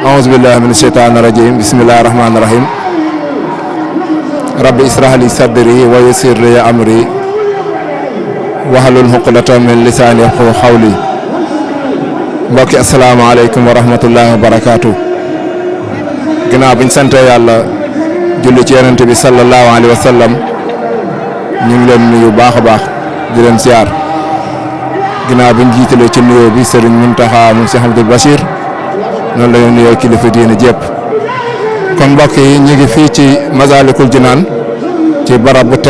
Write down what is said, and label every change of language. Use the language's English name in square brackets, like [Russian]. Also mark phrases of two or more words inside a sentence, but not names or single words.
[Arabic] أعوذ بالله من الشيطان الرجيم بسم الله الرحمن الرحيم ربي اشرح لي صدري ويسر لي أمري واحلل عقدة من لساني يفقهوا قولي mbokki السلام عليكم ورحمة الله وبركاته. [Wolof] ginnaaw biñ sante yàlla julli ci yonent bi [Arabic] صلى الله عليه وسلم [Wolof] ñu ngi leen nuyu baax a baax di leen siyaar ginnaaw biñ jiitalee ci nuyoo bi Serigne Mountakha mu Cheikh Abdoul Bachir noonu la ñu nuyoo kilifa diine jépp kon mbokk yi ñu ngi fii ci Masaalikul Jinaan ci barab bu